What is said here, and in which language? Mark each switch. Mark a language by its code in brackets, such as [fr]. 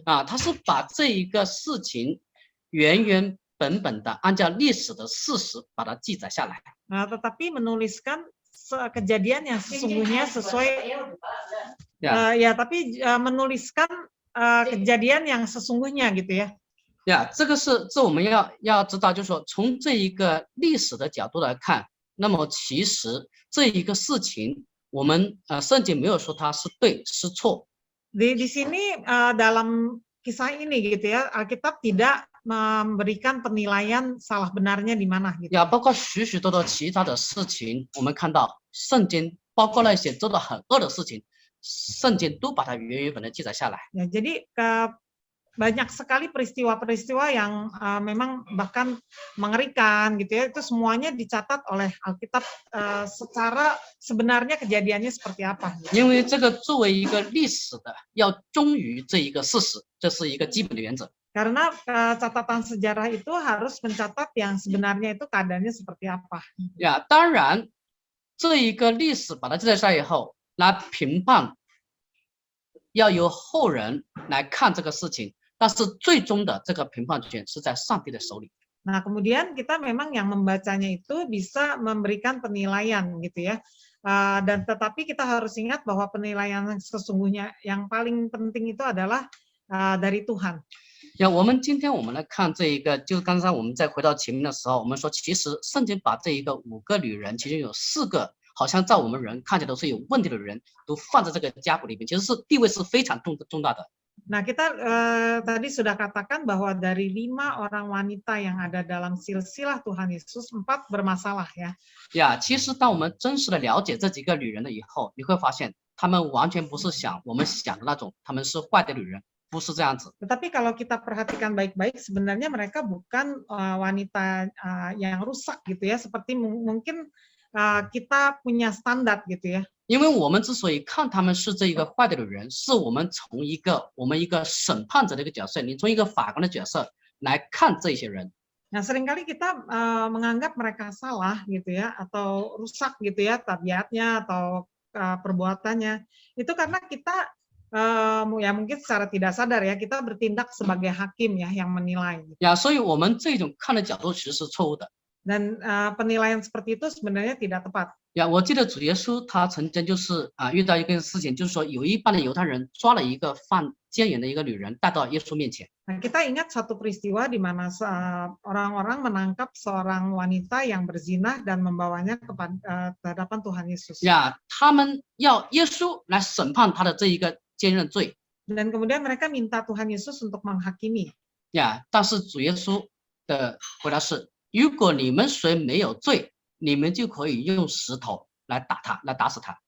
[zh] 它是把这一个事情原原本本的按照历史的事实把它记载下来。 [id] Tetapi menuliskan kejadian yang sesungguhnya sesuai. Tapi menuliskan kejadian yang sesungguhnya gitu ya. [zh] 这我们要知道，就是说从这一个历史的角度来看，那么其实这一个事情。我们圣经没有说它是对是错。 [id] Di sini dalam kisah ini gitu ya, Alkitab tidak memberikan penilaian salah benarnya di mana gitu. [zh] 包括许许多多其他的事情，我们看到圣经包括那些做得很恶的事情，圣经都把它原原本本的记载下来。 [id] Jadi banyak sekali peristiwa-peristiwa yang memang bahkan mengerikan gitu ya, itu semuanya dicatat oleh Alkitab secara sebenarnya kejadiannya seperti apa. [zh] 因为这个作为一个历史的，要忠于这一个事实，这是一个基本的原则。 [id] Karena catatan sejarah itu harus mencatat yang sebenarnya itu keadaannya seperti apa. [zh] 当然，这一个历史把它记载下来以后，来评判，要由后人来看这个事情。但是最终的这个评判权是在上帝的手里。 [id] Nah, kemudian kita memang yang membacanya itu bisa memberikan penilaian gitu ya. Dan tetapi kita harus ingat bahwa penilaian yang sesungguhnya yang paling penting itu adalah dari Tuhan. [zh] 我们今天我们来看这一个，就刚才我们在回到前面的时候，我们说其实圣经把这一个5个女人，其中有4个好像在我们人看起来都是有问题的人，都放在这个家谱里面，其实是地位是非常重大的。 [id] Nah, kita tadi sudah katakan bahwa dari 5 orang wanita yang ada dalam silsilah Tuhan Yesus, 4 bermasalah ya. [zh] 其实当我们真实的了解这几个女人了以后，你会发现她们完全不是我们想的那种，她们是坏的女人，不是这样子。 [id] Tetapi kalau kita perhatikan baik-baik, sebenarnya mereka bukan wanita yang rusak gitu ya, seperti mungkin kita punya standar gitu ya. [zh] 因为我们之所以看他们是这一个坏的人，是我们从一个审判者的一个角色，你从一个法官的角色来看这些人。 [id] Nah, seringkali kita menganggap mereka salah gitu ya, atau rusak gitu ya tabiatnya atau perbuatannya. Itu karena kita ya mungkin secara tidak sadar ya kita bertindak sebagai hakim ya yang menilai. [zh] 所以我们这种看的角度其实是错误的。 [id] Dan penilaian seperti itu sebenarnya tidak tepat. [zh] 我记得主耶稣他曾经就是遇到一个事情，就是说有一帮的犹太人抓了一个犯奸淫的一个女人，带到耶稣面前。 [id] Nah, kita ingat satu peristiwa di mana orang-orang menangkap seorang wanita yang berzina dan membawanya ke hadapan Tuhan Yesus. [zh] 他们要耶稣来审判他的这一个奸淫罪。 [id] Dan kemudian mereka minta Tuhan Yesus untuk menghakimi. [zh] 但是主耶稣的回答是：如果你们谁没有罪，你们就可以用石头来打他，来打死他。